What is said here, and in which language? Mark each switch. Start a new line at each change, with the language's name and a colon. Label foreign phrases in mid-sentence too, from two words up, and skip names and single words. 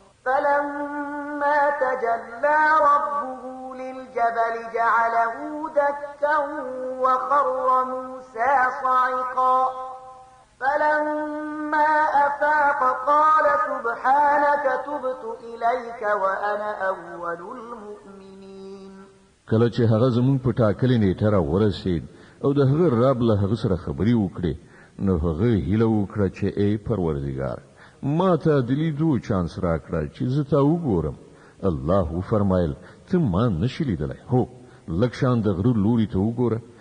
Arabic: فلما تجلى ربه للجبل جعله دكا وخر موسى صعقا. فلما أفاق قال سبحانك تبت إليك وأنا أول المؤمنين.
Pashto: کله چې هغه زموږ په ټاکلې نیټه را ورسید او د هغه رب له هغه سره خبرې وکړې، نو هغه هیله وکړه چې، «ای پروردګار، ما ته د لیدو چانس راکړه چې زه تا وګورم.» الله وفرمایل، «ته ما نشي لیدلی. هو، لږ شان د غره لوري ته وګوره.